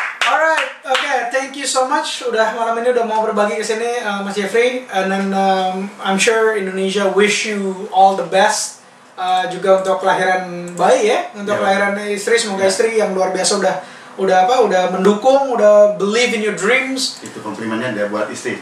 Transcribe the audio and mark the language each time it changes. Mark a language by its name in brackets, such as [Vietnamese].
[English] Alright, thank you so much. [Indonesian] Malam ini udah mau berbagi ke sini, Mas Jeffrey. [English] And then I'm sure Indonesia wish you all the best. [Indonesian] Juga untuk kelahiran bayi ya, untuk kelahiran istri, semoga istri yang luar biasa udah mendukung, udah [English] believe in your dreams. [Indonesian] Itu komplimennya dia buat istri.